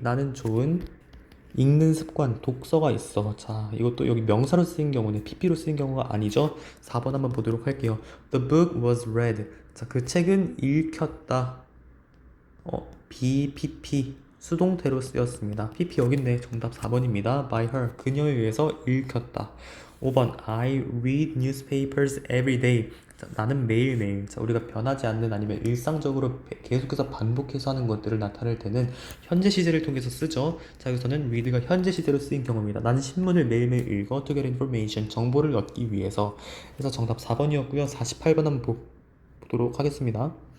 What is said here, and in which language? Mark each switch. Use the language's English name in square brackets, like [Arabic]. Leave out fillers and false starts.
[Korean] 나는 좋은 읽는 습관, 독서가 있어. 자, 이것도 여기 명사로 쓰인 경우는 PP로 쓰인 경우가 아니죠. 4번 한번 보도록 할게요. [English] The book was read. [Korean] 자, 그 책은 읽혔다. BPP 수동태로 쓰였습니다. PP 여기 있네. 정답 4번입니다. [English] By her, [Korean] 그녀에 의해서 읽혔다. 5번 [English] I read newspapers every day. [Korean] 자, 나는 매일매일. 자, 우리가 변하지 않는 아니면 일상적으로 계속해서 반복해서 하는 것들을 나타낼 때는 현재 시제를 통해서 쓰죠. 자, 여기서는 read가 현재 시제로 쓰인 경우입니다. 나는 신문을 매일매일 읽어 [English] to get information. [Korean] 정보를 얻기 위해서. 그래서 정답 4번이었고요. 48번 한번 보도록 하겠습니다.